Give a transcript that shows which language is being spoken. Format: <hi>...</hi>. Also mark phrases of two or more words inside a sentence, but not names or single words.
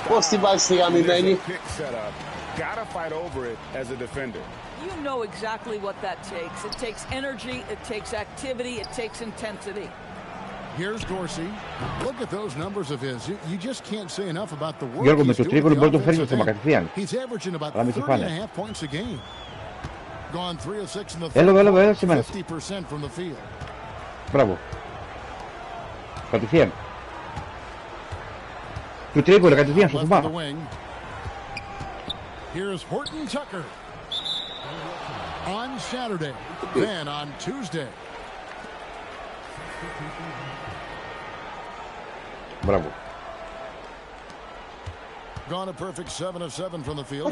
<en>Post devices, I mean, There's a pick set up. Gotta fight over it as a defender. You know exactly what that takes. It takes energy, it takes activity, it takes intensity. Here's Dorsey. Look at those numbers of his. You just can't say enough about the work</en> <el>Γιώργο, με</el> <en>he's</en> <el>το</el> <en>doing</en> <el>τρίποντο μπορεί να το φέρει</el> <en>offensive</en> <el>στο</el> <en>end.</en> <el>κατευθείαν.</el> <en>He's averaging about</en> <el>Αλλά μην το φάνε.</el> <en>30.5 points a game. Gone 3 of 6 in the third</en> <el>Έλα,</el> <en>quarter,</en> <el>σήμερα.</el> <en>50% from the field.</en> <el>Μπράβο. Κατευθείαν. Του τρίποντο κατευθείαν στο</el> <en>Left of</en> <el>θωμά.</el> <en>the wing. Here's Horton Tucker. On Saturday, then on Tuesday.</en> <el>Μπράβο.</el> <en>Gone a perfect 7 of 7 from the field.</en>